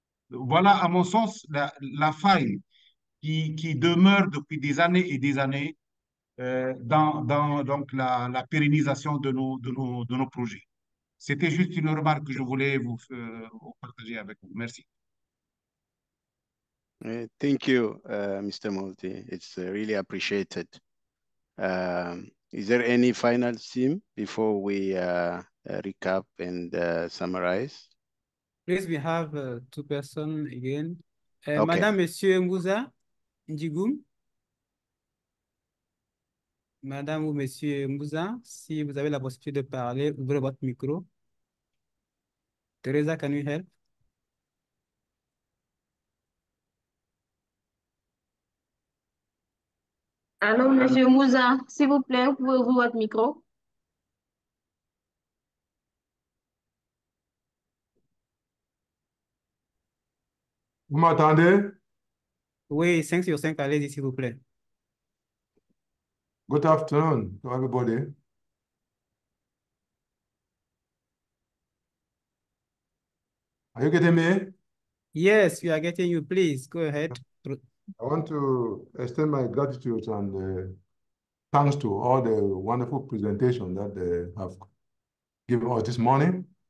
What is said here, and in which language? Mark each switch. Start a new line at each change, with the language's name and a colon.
French: Voilà, à mon sens, la faille qui demeure depuis des années et des années dans donc la pérennisation de nos projets. C'était juste une remarque que je voulais vous partager avec vous. Merci.
English: Thank you, Mr. Multi. It's really appreciated. Is there any final theme before we recap and summarize? Please, we have two persons again. Okay.
French: Madame, Monsieur Mouza Njigum. Madame ou Monsieur Mouza, si vous avez la possibilité de parler, ouvrez votre micro.
English: Teresa, can you help?
French: Allô, Monsieur Mouza, s'il vous plaît, vous pouvez ouvrir votre micro? Vous m'entendez? Oui, 5 sur 5, allez-y, s'il vous plaît.
English: Good afternoon to everybody. Are you getting me? Yes, we are getting you. Please, go ahead. I want to extend my gratitude and thanks to all the wonderful presentation that they have given us this morning.